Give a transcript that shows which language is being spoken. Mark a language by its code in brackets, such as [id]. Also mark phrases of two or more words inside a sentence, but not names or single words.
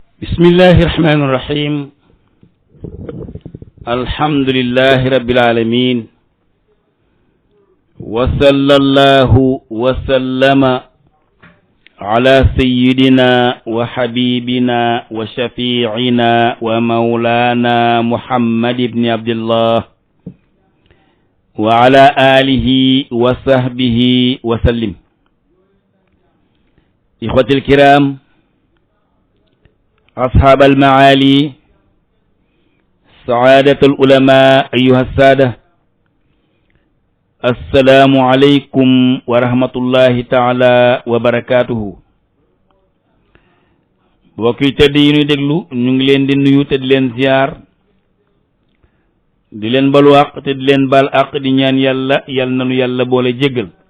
[ar] بسم الله الرحمن الرحيم الحمد لله رب العالمين وصلى الله وسلم على سيدنا وحبيبنا وشفيعنا ومولانا محمد بن عبد الله وعلى آله وصحبه وسلم. إخوتي الكرام أصحاب المعالي سادة العلماء أيها السادة السلام عليكم ورحمة الله تعالى وبركاته. [wo] mbokk yi tedd yi ñuy déglu ñu ngi leen di nuyu te di leen ziyaar, di leen balu àq te di leen bal àq, di ñaan yàlla nanu yàlla boole jéggal.